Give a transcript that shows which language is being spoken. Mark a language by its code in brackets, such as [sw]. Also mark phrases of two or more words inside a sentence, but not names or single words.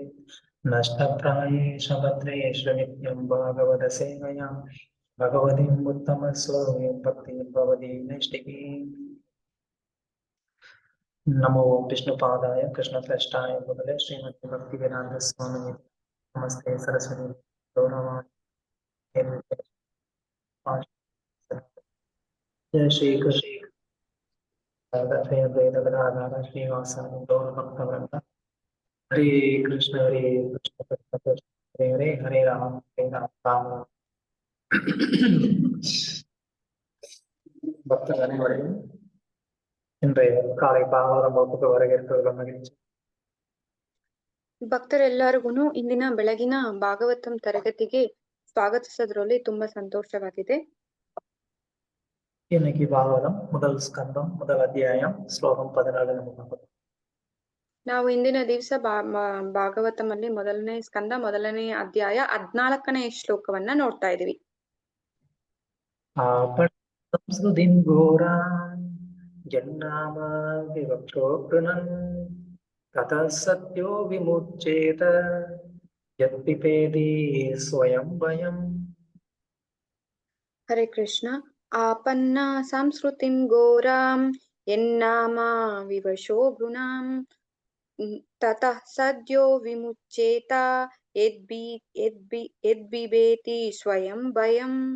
[sa] नष्टप्रायेष भद्रेषु नित्यं भागवतसेवया भगवतीम् उत्तमश्लोकीं भक्तिं भवती नैष्टिकीम्। नमो विष्णुपादाय कृष्णप्रेष्ठाय भगवते श्रीमते भक्तिवेदांत स्वामिने नमस्ते सरस्वती गौरवाणी। जय श्री कृष्ण श्रीवासादि गौरभक्तवृंद। हरे कृष्ण कृष्ण कृष्ण हरे हरे राम राम राम। [ta] பக்தர் அனைவரையும் இன்றைய காலை பாகவதம் வகுப்புக்கு வரவேற்பது மகிழ்ச்சி. [kn] ಭಕ್ತರೆಲ್ಲರಿಗೂ ಇಂದಿನ ಬೆಳಗಿನ ಭಾಗವತಂ ತರಗತಿಗೆ ಸ್ವಾಗತಿಸೋದ್ರಲ್ಲಿ ತುಂಬಾ ಸಂತೋಷವಾಗಿದೆ. [ta] இன்னைக்கு பாகவதம் முதல் ஸ்கந்தம் முதல் அத்தியாயம் ஸ்லோகம் 14. [kn] ನಾವು ಇಂದಿನ ದಿವಸ ಭಾಗವತಮಲ್ಲಿ ಮೊದಲನೇ ಸ್ಕಂದ ಮೊದಲನೇ ಅಧ್ಯಾಯ 14ನೇ ಶ್ಲೋಕವನ್ನ ನೋಡ್ತಾ ಇದೀವಿ. [sa] ಸಂಸ್ಕೃತಿಂ ಘೋರಾಂ ಜನ್ನಾಮ ವಿವಕ್ಷೋಪೃಣನ್ ತತಃ ಸತ್ಯೋ ವಿಮುಚ್ಯೇತ ಯತ್ಪಿಪೇತಿ ಸ್ವಯಂ ಭಯಂ. ಹರೇ ಕೃಷ್ಣ. ಆಪನ್ನ ಸಂಸ್ಕೃತಿಂ ಘೋರಾಂ ಯನ್ನಾಮ ವಿವಶೋ ಗುಣಾಂ ತತಃ ಸದ್ಯೋ ವಿಮುಚ್ಯೇತ ಯದ್ಬಿಬೇತಿ ಸ್ವಯಂ ಭಯಂ.